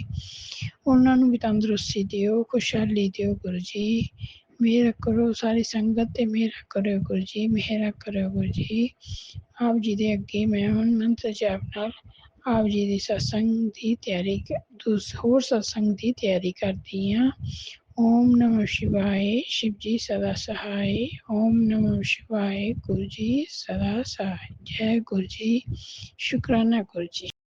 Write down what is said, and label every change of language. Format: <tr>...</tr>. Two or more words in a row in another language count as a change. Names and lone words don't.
<pa>ਉਹਨਾਂ ਨੂੰ ਵੀ ਤੰਦਰੁਸਤੀ ਦਿਓ, ਖੁਸ਼ਹਾਲੀ ਦਿਓ ਗੁਰੂ ਜੀ। ਮਿਹਰ ਕਰੋ ਸਾਰੀ ਸੰਗਤ 'ਤੇ, ਮਿਹਰ ਕਰਿਓ ਗੁਰੂ ਜੀ, ਮਿਹਰ ਕਰਿਓ ਗੁਰੂ ਜੀ। ਆਪ ਜੀ ਦੇ ਅੱਗੇ ਮੈਂ ਹੁਣ ਮੰਤਰ ਜਾਪ ਨਾਲ ਆਪ ਜੀ ਦੀ ਸਤਸੰਗ ਦੀ ਤਿਆਰੀ, ਹੋਰ ਸਤਸੰਗ ਦੀ ਤਿਆਰੀ ਕਰਦੀ ਹਾਂ।</pa> <hi>ओम नमः शिवाय, शिव जी सदा सहाय। ओम नमः शिवाय, गुरु जी सदा सहाय। जय गुरु जी, शुक्राना गुरु जी।</hi>